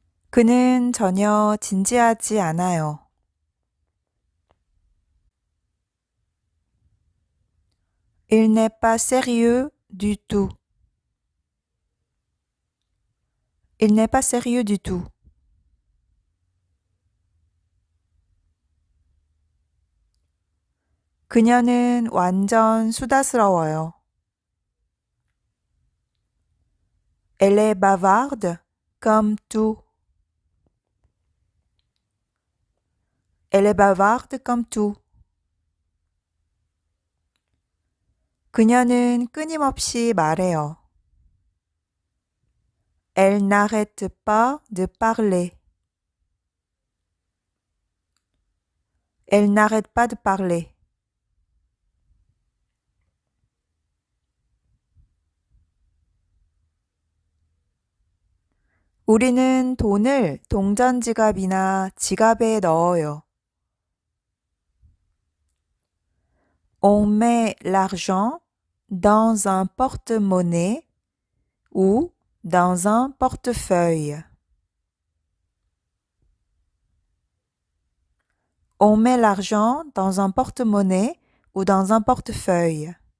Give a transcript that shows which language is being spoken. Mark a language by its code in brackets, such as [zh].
[ko] 그는 전혀 진지하지 않아요. [fr] Il n'est pas sérieux du tout. Il n'est pas sérieux du tout. [ko] 그녀는 완전 수다스러워요. [fr] Elle est bavarde comme tout. Elle est bavarde comme tout. [ko] 그녀는 끊임없이 말해요. [fr] Elle n'arrête pas de parler. Elle n'arrête pas de parler. [ko] 우리는 돈을 동전 지갑이나 지갑에 넣어요. [fr] On met l'argent dans un porte-monnaie ou dans un portefeuille. On met l'argent dans un porte-monnaie ou dans un portefeuille.